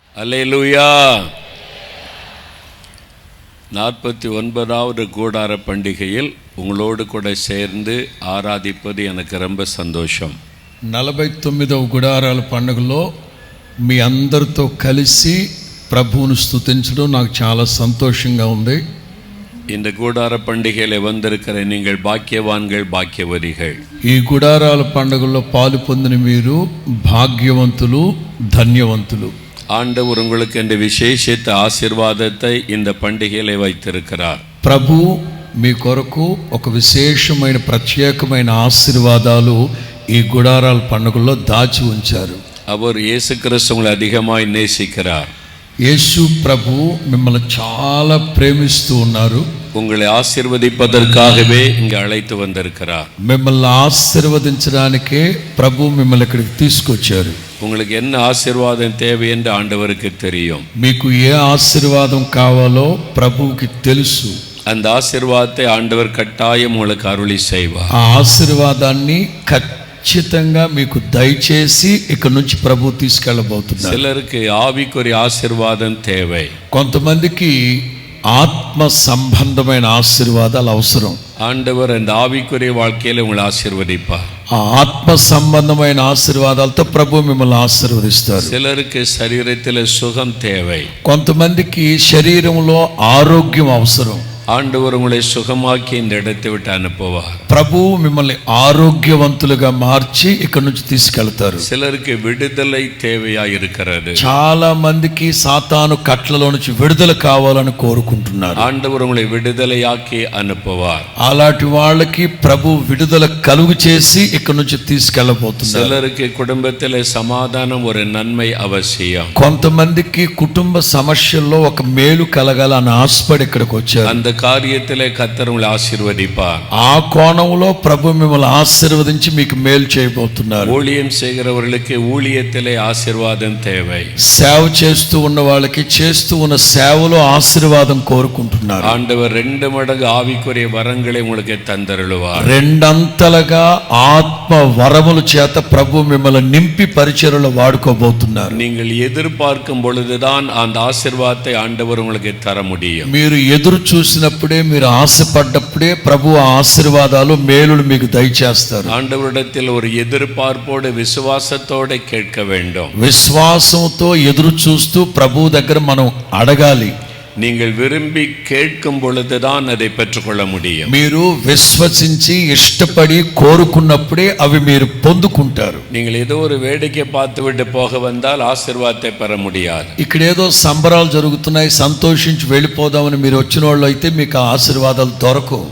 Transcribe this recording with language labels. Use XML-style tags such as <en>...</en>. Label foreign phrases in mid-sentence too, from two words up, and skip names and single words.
<ta>அல்லேலூயா. 49வது கூடார பண்டிகையில் உங்களோடு கூட சேர்ந்து ఆరాధిப்பது எனக்கு ரொம்ப సంతోషం.</ta> <te>49వ గుడారాల పండుగలో మీ అందరితో కలిసి ప్రభువును స్తుతించడం నాకు చాలా సంతోషంగా ఉంది.</te> <ta>இந்த கூடார பண்டிகையில் வந்திருக்கிற நீங்கள் பாக்கியவான்கள், பாக்கியவதிகள்.</ta> <te>ఈ గుడారాల పండుగలో పాలు పొందిన మీరు భాగ్యవంతులు, ధన్యవంతులు.</te> <ta>ஆண்டவர் உங்களுக்கு இந்த விசேஷித்த ஆசீர்வாதத்தை இந்த பண்டிகையிலே வைத்திருக்கிறார்.</ta> <te>ప్రభు మీ కొరకు ఒక విశేషమైన ప్రత్యేకమైన ఆశీర్వాదాలు ఈ గుడారాల పండుగలో దాచి ఉంచారు.</te> <ta>அவர் இயேசு கிறிஸ்து உங்களை அதிகமாய் நேசிக்கிறார்.</ta> <te>యేసు ప్రభు మిమ్మల్ని చాలా ప్రేమిస్తూ ఉన్నారు.</te> <ta>உங்களை ஆசீர்வதிப்பதற்காகவே இங்கு அழைத்து வந்திருக்கிறார்.</ta> <te>మిమ్మల్ని ఆశీర్వదించడానికే ప్రభు మిమ్మల్ని ఇక్కడికి తీసుకొచ్చారు.</te> <ta>உங்களுக்கு என்ன ஆசீர்வாதம் தேவை என்று ஆண்டவருக்கு தெரியும்.</ta> <te>మీకు ఏ ఆశీర్వాదం కావాలో ప్రభువుకి తెలుసు.</te> <ta>அந்த ஆசீர்வாதத்தை ஆண்டவர் கட்டாயம் உங்களுக்கு அருளி செய்வார்.</ta> <te>ఆ ఆశీర్వాదాన్ని ఖచ్చితంగా మీకు దయచేసి ఇక్కడ నుంచి ప్రభు తీసుకెళ్ళబోతున్నారు.</te> <ta>சிலருக்கு ஆவிக்குரிய ஆசீர்வாதம் தேவை.</ta> <te>కొంతమందికి ఆత్మ సంబంధమైన ఆశీర్వాదాలు అవసరం.</te> <ta>ஆண்டவர் அந்த ஆவிக்குரிய வாழ்க்கையில உங்களை ஆசீர்வதிப்பார்.</ta> <te>ఆ ఆత్మ సంబంధమైన ఆశీర్వాదాలతో ప్రభు మిమ్మల్ని ఆశీర్వదిస్తారు.</te> <ta>சிலருக்கு சரீரத்தில் சுகம் தேவை.</ta> <te>కొంతమందికి శరీరంలో ఆరోగ్యం అవసరం.</te> <ta>ஆண்டவர் உங்களை சுகமாக்கி இந்த இடத்தை விட்டு அனுப்புவார்.</ta> <te>ప్రభు మిమ్మల్ని ఆరోగ్యవంతులుగా మార్చి ఇక్కడ నుంచి తీసుకెళ్తారు.</te> <ta>சிலருக்கு விடுதலை தேவையா இருக்கிறது.</ta> <te>చాలా మందికి సాతాను కట్లలో నుంచి విడుదల కావాలని కోరుకుంటున్నారు.</te> <ta>ஆண்டவர் உங்களை விடுதலையாக்கி அனுப்புவார்.</ta> <te>అలాంటి వాళ్ళకి ప్రభు విడుదల కలుగు చేసి ఇక్కడ నుంచి తీసుకెళ్ళబోతున్నారు.</te> <ta>சிலருக்கு குடும்பத்தில் சமாதானம் ஒரு நன்மை அவசியம்.</ta> <te>కొంతమందికి కుటుంబ సమస్యల్లో ఒక మేలు కలగాలని ఆశపడి ఇక్కడికి వచ్చారు.</te> <ta>அந்த காரியத்திலே கர்த்தர் உங்களை ஆசீர்வதிப்பார்.</ta> <te>ఆ కోణంలో ప్రభు మిమ్మల్ని ఆశీర్వదించి మీకు మేలు చేయబోతున్నారు.</te> <ta>ஊழியம் செய்கிறவர்களுக்கு ஊழியத்திலே ஆசீர்வாதம் தேவை.</ta> <te>సేవ చేస్తూ ఉన్న వాళ్ళకి చేస్తూ ఉన్న సేవలో ఆశీర్వాదం కోరుకుంటున్నారు.</te> <ta>ஆண்டவர் 2 மடங்கு ஆவிக்குரிய வரங்களை உங்களுக்கு தந்தருளுவார்.</ta> <te>రెండంతలుగా ఆత్మ వరముల చేత ప్రభు మిమ్మల్ని నింపి పరిచర్యలో వాడుకోబోతున్నారు.</te> <ta>நீங்கள் எதிர்பார்க்கும் பொழுதுதான் அந்த ஆசீர்வாதத்தை ஆண்டவர் உங்களுக்கு தர முடியும்.</ta> <te>మీరు ఎదురు చూసినప్పుడే, మీరు ఆశపడ్డప్పుడే ప్రభు ఆశీర్వాదాలు మేలులు మీకు దయచేస్తారు.</te> <ta>ஆண்டவரிடத்தில் ஒரு எதிர்பார்ப்போடு விசுவாசத்தோடு கேட்க வேண்டும்.</ta> <te>విశ్వాసంతో ఎదురు చూస్తూ ప్రభు దగ్గర మనం అడగాలి.</te> <ta>நீங்கள் விரும்பி கேட்கும் பொழுதுதான் அதை பெற்றுக்கொள்ள முடியும்.</ta> <te>మీరు విశ్వసించి ఇష్టపడి కోరుకున్నప్పుడే అవి మీరు పొందుకుంటారు.</te> <ta>நீங்கள் ஏதோ ஒரு வேடிக்கை பார்த்து விட்டு போக வந்தால் ஆசீர்வாதத்தை பெற முடியாது.</ta> <te>ఇక్కడ ఏదో సంబరాలు జరుగుతున్నాయి, సంతోషించి వెళ్ళిపోదామని మీరు వచ్చిన వాళ్ళు అయితే మీకు ఆశీర్వాదాలు దొరకవు.</te>